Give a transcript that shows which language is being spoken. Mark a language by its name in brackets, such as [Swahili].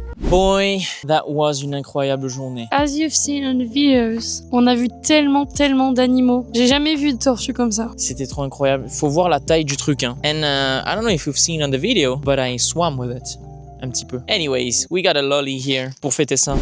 [English] Boy, that was [French] une incroyable journée. [English] As you've seen on the videos, [French] on a vu tellement d'animaux. J'ai jamais vu de tortue comme ça. C'était trop incroyable. Faut voir la taille du truc, hein. [English] And I don't know if you've seen on the video, but I swam with it. [French] Un petit peu. [English] Anyways, we got a lolly here [French] pour fêter ça.